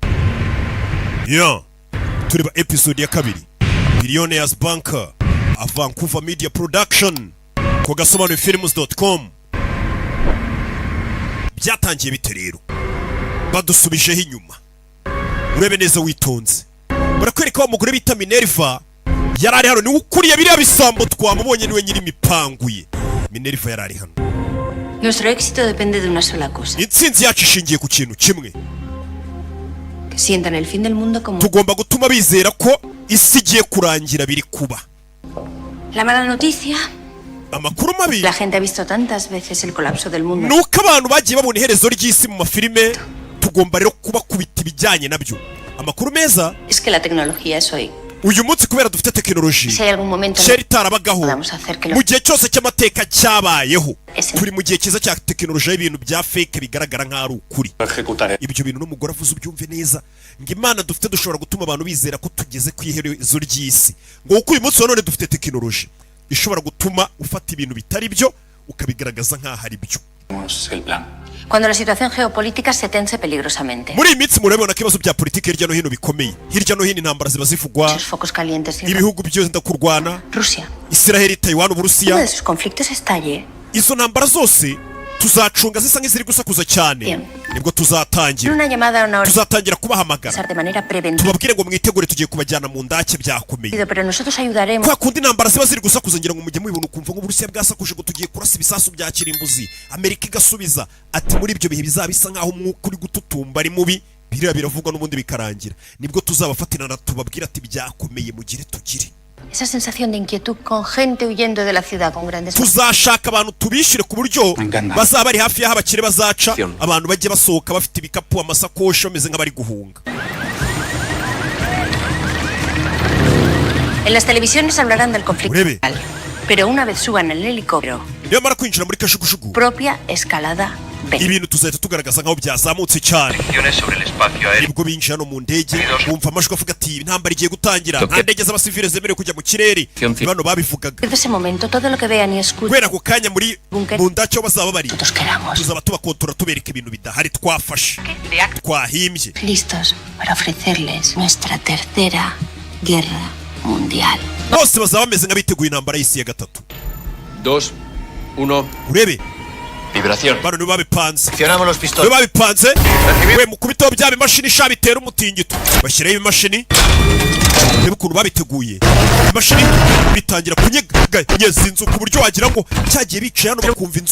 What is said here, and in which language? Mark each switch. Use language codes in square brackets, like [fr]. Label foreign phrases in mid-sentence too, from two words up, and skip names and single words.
[rw] Tureba episode ya 2, Billionaires Banker, a Vancouver Media Production, ku gasobanuyefilms.com. Byatangiye bite rero? Badusubijeho inyuma. Urebe neza witonze. Barakwereka wa mugore bita Minerva yarari hano, ni ukuriye biriya bisambo twamubonye, niwe nyiri mipanguye. Minerva yarari hano. [es] Nuestro éxito depende de una sola cosa. [rw] Intsinzi yacu ishingiye ku kintu kimwe. [es] Que sientan el fin del mundo como... [rw] Tugomba gutuma bizera ko isi igiye kurangira biri kuba. [es] La mala noticia... [rw] Amakuru mabi. [es] La gente ha visto tantas veces el colapso del mundo. [rw] Nuko abantu bagiye babona iherezo ry'isi mu mafilime, tugomba rero kuba kubita ibijyanye nabyo. Amakuru meza. [es] Es que la tecnología es hoy. [rw] Uyu munsi kubera dufite tekinoloji, [es] Si hay algún momento... [rw] sheri itarabagaho [es] Vamos a hacer que lo... [rw] mu gihe cyose cy'amateka cyabayeho. Ese- Turi mu gihe cyiza cya tekinoloji y'ibintu bya fake bigaragara nk'aho ari ukuri. Ibyo bintu n'umugore avuze ubyumve neza, ngo Imana dufite dushobora gutuma abantu bizera ko tugeze ku iherezo ry'isi. Ngo uko uyu munsi wa none dufite tekinoloji ishobora gutuma ufata ibintu bitari byo ukabigaragaza nk'aho ari byo. [es] Cuando la situación geopolítica se tense peligrosamente. [rw] Muri iyi minsi murabona ko ibibazo bya politiki hirya no hino bikomeye. Hirya no hino intambara ziba zivugwa, [es] Sus focos calientes... [rw] ibihugu byenda kurwana, Rusia. Israel, Taiwan, Uno Uburusiya. [es] de sus conflictos estalle... [rw] Izo ntambara zose tuzacunga zisa nk'iziri gusakuza cyane. Bien. Nibwo En tuzatangira [es] una llamada a una hora... [rw] tuzatangira kubahamagara, [es] de manera preventiva. [rw] tubabwire ngo mwitegure tugiye kubajyana mu ndake byakomeye. [es] Pero nosotros ayudaremos... [rw] Kwa kundi intambara ziba ziri gusakuza, ngira ngo mujye mubibona ukumva nk'Uburusiya bwasakuje ngo tugiye kurasa ibisasu bya kirimbuzi, Amerika igasubiza ati muri ibyo bihe bizaba bisa nk'aho umwuka uri gututumba ari mubi, biriya biravugwa n'ubundi bikarangira. Nibwo tuzabafatirana tubabwira ati byakomeye mugire tugire. [es] Esa sensación de inquietud con gente huyendo de la ciudad con grandes... [rw] Tuzashaka abantu tubishyire ku buryo bazaba bari hafi y'aho abakire bazaca, abantu bajye basohoka bafite ibikapu, amasakoshi, bameze nk'abari guhunga. [es] En las televisiones hablarán del conflicto Breve. real, pero una vez suban el helicóptero [rw] niyo mara kwinjira muri kajugujugu [es] Propia escalada B. [rw] ibintu tuzahita tugaragaza nk'aho byazamutse cyane [es] sobre el espacio aéreo. [rw] nibwo binjira no mu ndege bumva amajwi avuga ati intambara igiye gutangira nta ndege z'abasivile zemerewe kujya mu kirere bano babivugaga [es] Desde ese momento, todo lo que vean y escuchen, [rw] kubera ako kanya muri mu ndace aho bazaba bari [es] nosotros queramos. [rw] tuzaba tubakontora tubereka ibintu bidahari twafashe twahimbye [es] Listos para ofrecerles nuestra tercera guerra mundial. [rw] bose bazaba bameze nk'abiteguye intambara y'isi ya gatatu 2, 1. urebe Vibración. bano nibo babipanze [es] Accionamos los [rw] nibo pistones. babipanze we mukubitaho bya bimashini sha bitera umutingito bashyiraho ibimashini reba ukuntu babiteguye imashini bitangira kunyeganyeza inzu ku buryo wagira ngo cyagiye bicaye hano bakumva inzu